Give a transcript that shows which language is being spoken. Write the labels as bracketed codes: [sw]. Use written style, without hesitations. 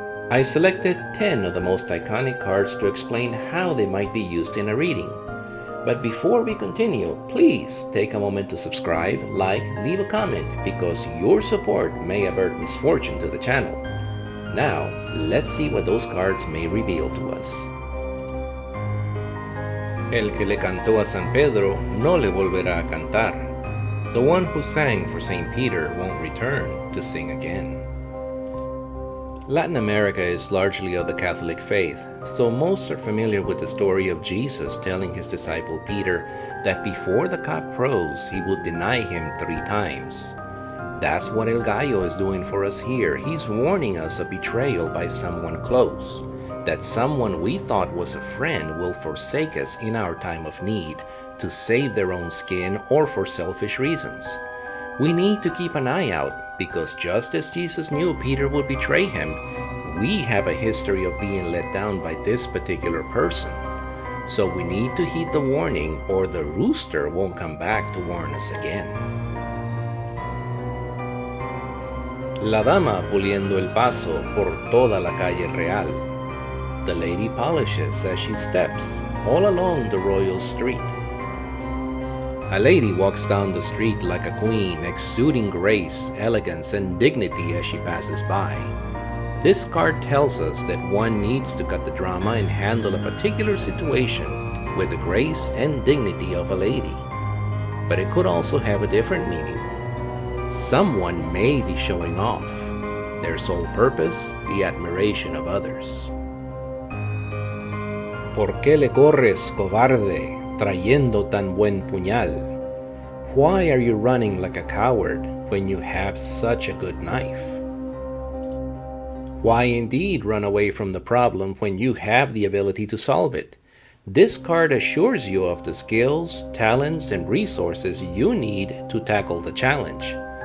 [en] I selected 10 of the most iconic cards to explain how they might be used in a reading. But before we continue, please take a moment to subscribe, like, leave a comment, because your support may avert misfortune to the channel. Now, let's see what those cards may reveal to us. [es] El que le cantó a San Pedro no le volverá a cantar. [en] The one who sang for St. Peter won't return to sing again. Latin America is largely of the Catholic faith, so most are familiar with the story of Jesus telling his disciple Peter that before the cock crows, he would deny him 3 times. That's what El Gallo is doing for us here. He's warning us of betrayal by someone close, that someone we thought was a friend will forsake us in our time of need to save their own skin or for selfish reasons. We need to keep an eye out, because just as Jesus knew Peter would betray him, we have a history of being let down by this particular person. So we need to heed the warning, or the rooster won't come back to warn us again. [es] La dama puliendo el paso por toda la calle real. [en] The lady polishes as she steps all along the royal street. A lady walks down the street like a queen, exuding grace, elegance, and dignity as she passes by. This card tells us that one needs to cut the drama and handle a particular situation with the grace and dignity of a lady. But it could also have a different meaning. Someone may be showing off, their sole purpose, the admiration of others. [es] ¿Por qué le corres, cobarde, trayendo tan buen puñal? [en] Why are you running like a coward when you have such a good knife? Why indeed run away from the problem when you have the ability to solve it? This card assures you of the skills, talents, and resources you need to tackle the challenge.